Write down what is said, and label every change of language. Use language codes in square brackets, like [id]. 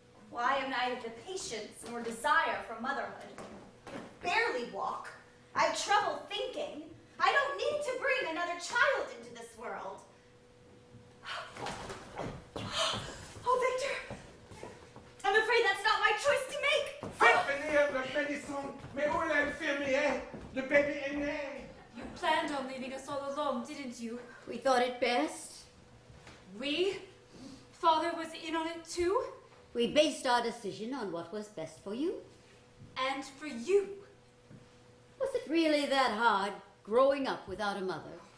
[en] Why have neither the patience nor desire for motherhood? I barely walk. I have trouble thinking. I don't need to bring another child into this world. Oh, Victor! I'm afraid that's not my choice to make. [fr] Faites venir le pénisson, mais où est l'infirmier? Le bébé est né. [en] You planned on leaving us all alone, didn't you? We thought it best. We? Father was in on it too? We based our decision on what was best for you. And for you. Was it really that hard growing up without a mother?